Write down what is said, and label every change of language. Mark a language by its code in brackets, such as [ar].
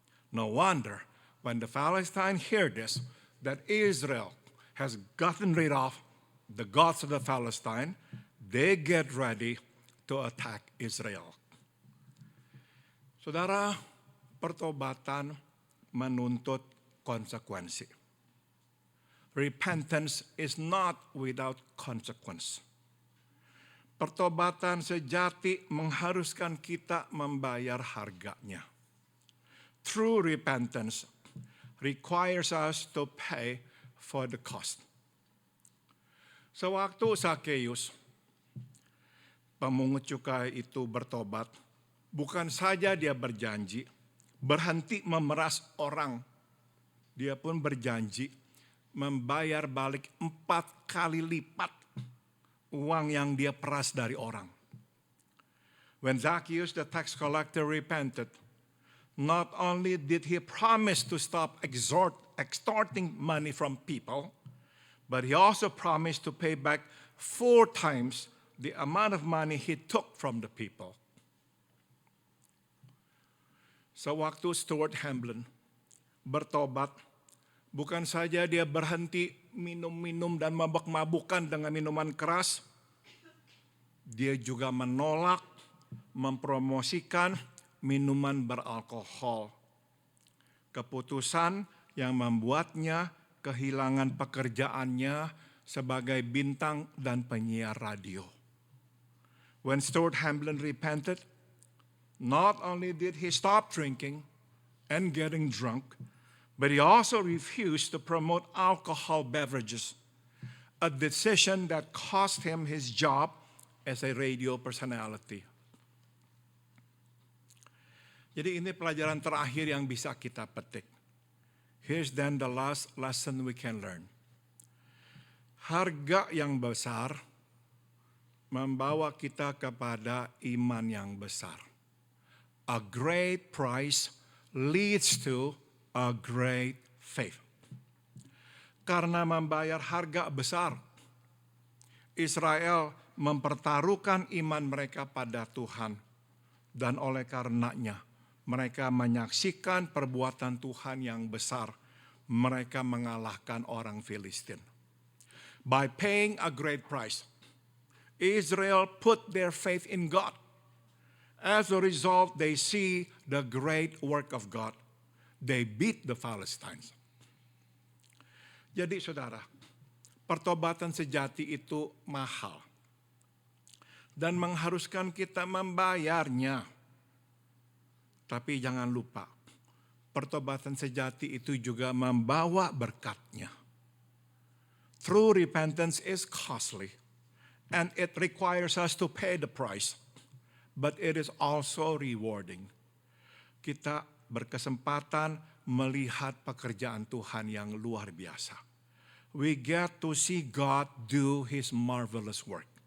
[en] No wonder when the Palestine hear this, that Israel has gotten rid of the gods of the Palestine, they get ready to attack Israel. [id] Saudara, pertobatan menuntut konsekuensi. [en] Repentance is not without consequence. [id] Pertobatan sejati mengharuskan kita membayar harganya. [en] True repentance requires us to pay for the cost. [id] Sewaktu Zakheus, pemungut cukai itu bertobat, bukan saja dia berjanji berhenti memeras orang, dia pun berjanji membayar balik 4 kali lipat uang yang dia peras dari orang. [en] When Zacchaeus the tax collector repented, not only did he promise to stop extorting money from people, but he also promised to pay back 4 times the amount of money he took from the people. [id] Sewaktu Stuart Hamblen bertobat, bukan saja dia berhenti minum-minum dan mabuk-mabukan dengan minuman keras, dia juga menolak mempromosikan minuman beralkohol. Keputusan yang membuatnya kehilangan pekerjaannya sebagai bintang dan penyiar radio. [en] When Stuart Hamblen repented, not only did he stop drinking and getting drunk, but he also refused to promote alcohol beverages, a decision that cost him his job as a radio personality. [id] Jadi ini pelajaran terakhir yang bisa kita petik. [en] Here's then the last lesson we can learn. [id] Harga yang besar membawa kita kepada iman yang besar. [en] A great price leads to a great faith. [id] Karena membayar harga besar, Israel mempertaruhkan iman mereka pada Tuhan. Dan oleh karenanya, mereka menyaksikan perbuatan Tuhan yang besar. Mereka mengalahkan orang Filistin. [en] By paying a great price, Israel put their faith in God. As a result, they see the great work of God. They beat the Philistines. [id] Jadi saudara, pertobatan sejati itu mahal. Dan mengharuskan kita membayarnya. Tapi jangan lupa, pertobatan sejati itu juga membawa berkatnya. [en] True repentance is costly. And it requires us to pay the price. But it is also rewarding. [id] Kita berkesempatan melihat pekerjaan Tuhan yang luar biasa. [en] We get to see God do His marvelous work.